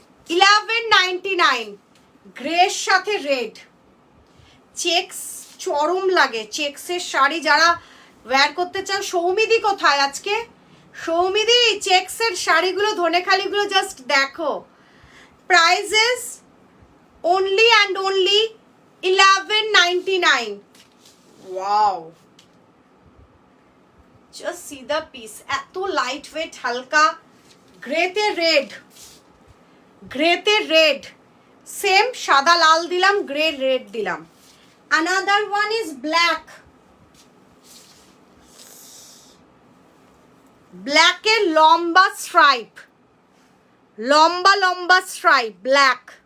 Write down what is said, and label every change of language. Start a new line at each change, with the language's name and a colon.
Bangla: 1199, গ্রের সাথে red, checks চরম লাগে। চেকসের শাড়ি যারা ওয়্যার করতে চাও, সৌমিদি কোথায় আজকে? সৌমিদি, চেকসের শাড়িগুলো ধনেখালিগুলো জাস্ট দেখো।
English: Prices only and only 1199. Wow, just see the piece,
Bangla: এত লাইট ওয়েট, হালকা, গ্রেতে রেড, গ্রেতে রেড, সেম সাদা লাল দিলাম, গ্রে রেড দিলাম।
English: Another one is black, black
Bangla: এর লম্বা স্ট্রাইপ, লম্বা লম্বা স্ট্রাইপ, ব্ল্যাক।